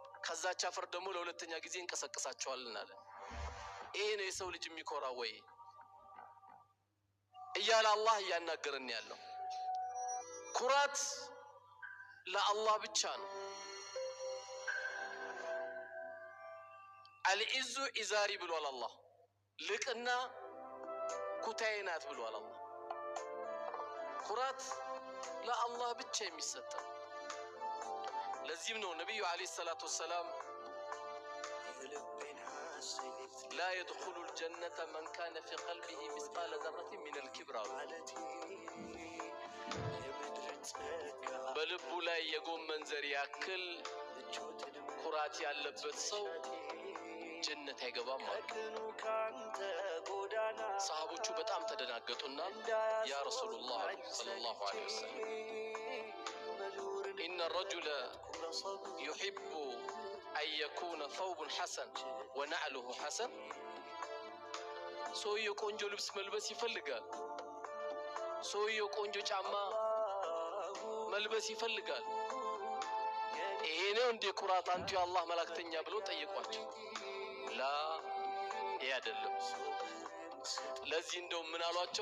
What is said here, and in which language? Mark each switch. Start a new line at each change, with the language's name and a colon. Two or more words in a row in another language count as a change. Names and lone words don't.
Amharic: ከዛች አፈር ደግሞ ለሁለተኛ ጊዜ እንቀሰቅሳቸዋለን አለ። ይሄ ነው የሰው ልጅ የሚኮራው ወይ እያለ አላህ እያናገረን ያለው። ኩራት ለአላህ ብቻ ነው።
Arabic: العز إزاري
Amharic: ብሏል አላህ። ልቅና ኩታዬ ናት ብሏል አላህ። ኩራት ለአላህ ብቻ የሚሰጥ። ለዚህም ነው ነብዩ
Arabic: عليه الصلاة والسلام لا يدخل الجنة من كان في قلبه مثقال ذرة من الكبر
Amharic: በልቡ ላይ የጎመን ዘር ያክል ኩራት ያለበት ሰው ጀነት አይገባም ማለት። ሰሃቦቹ በጣም ተደናገጡና
Arabic: يا رسول الله صلى الله عليه وسلم إن الرجل يحب أن يكون ثوب حسن ونعله حسن
Amharic: ሰውየው ቆንጆ ልብስ መልበስ ይፈልጋል። ሰውየው ቆንጆ ጫማ መልበስ ይፈልጋል። ይሄ ነው እንደ ኩራት አንቱ የአላህ መላእክተኛ ብሎ ጠይቋቸው። ላ ይሄ አይደለም። ለዚህ እንደው ምን አሏቸው?